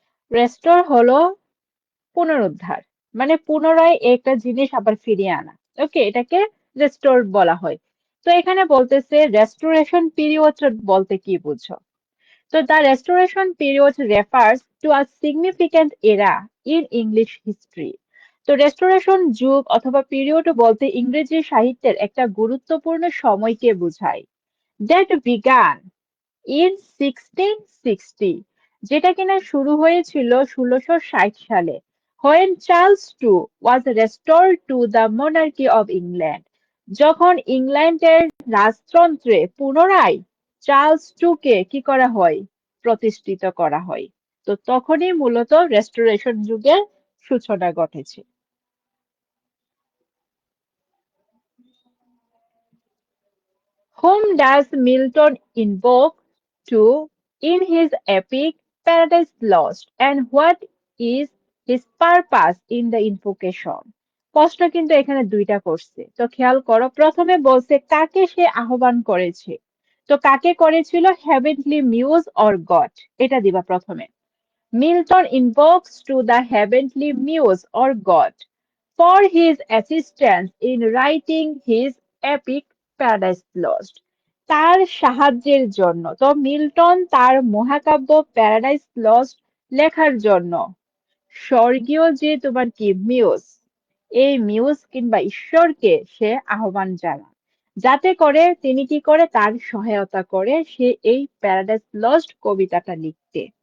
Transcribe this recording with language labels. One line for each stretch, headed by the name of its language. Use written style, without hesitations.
Bangla: Restore হলো পুনরুদ্ধার, মানে পুনরায় একটা জিনিস আবার ফিরিয়ে আনা। ওকে, এটাকে রেস্টোর বলা হয়। তো এখানে বলতেছে রেস্টোরেশন পিরিয়ড বলতে কি বুঝো?
English: তো the restoration period refers to a significant era in English history.
Bangla: তো রেস্টোরেশন যুগ অথবা পিরিয়ড বলতে ইংরেজি সাহিত্যের একটা গুরুত্বপূর্ণ সময়কে বোঝায়,
English: that began in 1660,
Bangla: যেটা কিনা শুরু হয়েছিল 1660 সালে,
English: when Charles two was restored to the monarchy of England,
Bangla: যখন ইংল্যান্ডের রাজতন্ত্রে পুনরায় চার্লস টু কে কি করা হয়? প্রতিষ্ঠিত করা হয়। তো তখনই মূলত রেস্টোরেশন যুগের সূচনা ঘটেছে।
English: Whom does Milton invoke to in his epic Paradise Lost, and what is his purpose in the invocation?
Bangla: প্রশ্ন কিন্তু এখানে দুইটা করছে, তো খেয়াল করো। প্রথমে বলছে কাকে সে আহ্বান করেছে। তো কাকে করেছিল?
English: heavenly muse or God,
Bangla: এটা দিবা প্রথমে।
English: Milton invokes to the heavenly muse or god for his assistance in writing his epic Paradise Lost.
Bangla: তার সাহায্যের জন্য। তো মিল্টন তার মহাকাব্য প্যারাডাইস লস্ট লেখার জন্য স্বর্গীয় যে তোমার কি মিউস, এই মিউস কিংবা ঈশ্বরকে সে আহ্বান জানায়, যাতে করে তিনি কি করে তার সহায়তা করে সে এই প্যারাডাইস লস্ট কবিতাটা লিখতে।